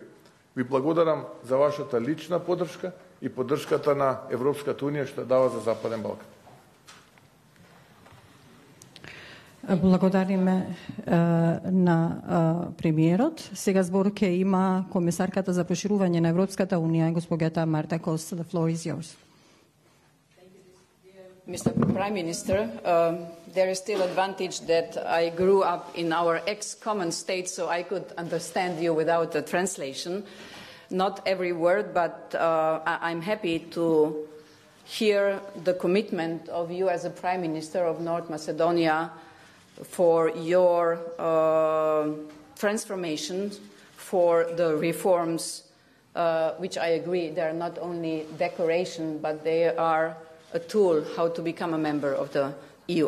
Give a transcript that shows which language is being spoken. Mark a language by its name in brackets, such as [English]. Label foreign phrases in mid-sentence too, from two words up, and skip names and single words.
[Macedonian] Ви благодарам за вашата лична поддршка и поддршката на Европската Унија што дава за Западен Балкан. Благодариме на премиерот. Сега збор ќе има комесарката за проширување на Европската Унија, госпогата Марта Кос. [English] The floor is yours. Mr. Prime Minister, there is still advantage that I grew up in our ex-common state, so I could understand you without a translation. Not every word, but I'm happy to hear the commitment of you as a Prime Minister of North Macedonia for your transformation, for the reforms, which I agree, they are not only decoration, but they are a tool how to become a member of the EU.